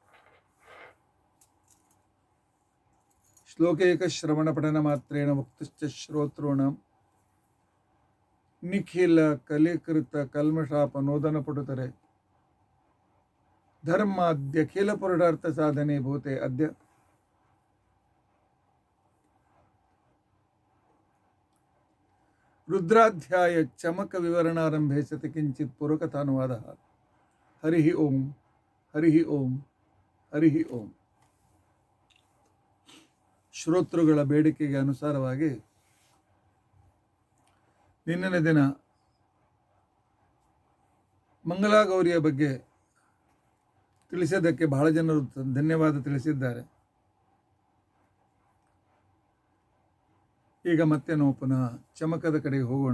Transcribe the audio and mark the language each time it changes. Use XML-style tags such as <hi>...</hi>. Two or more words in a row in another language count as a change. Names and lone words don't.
<sa>श्लोकैकश्रवणपठनमात्रेण मुक्तिश्च श्रोतॄणां निखिल कलिकृत कल्मषापनोदनपटुतरे धर्माद्यखिल पुरुषार्थ साधने भूते अद्य रुद्राध्याय चमक विवरणारंभे सति किंचित् पूर्वकथानुवादः। हरिः ओम हरिः ओम हरिः ओम।</sa> <kn>ಶ್ರೋತೃಗಳ ಬೇಡಿಕೆಗೆ ಅನುಸಾರವಾಗಿ ನಿನ್ನಿನ ದಿನ ಮಂಗಲಾಗೌರಿಯ ಬಗ್ಗೆ ತಿಳಿಸಿದ್ದಕ್ಕೆ ಬಹಳ ಜನರು ಧನ್ಯವಾದ ತಿಳಿಸಿದ್ದಾರೆ. ಈಗ ಮತ್ತೆ ನಾವು ಪುನಃ ಚಮಕದ ಕಡೆಗೆ ಹೋಗೋಣ.</kn>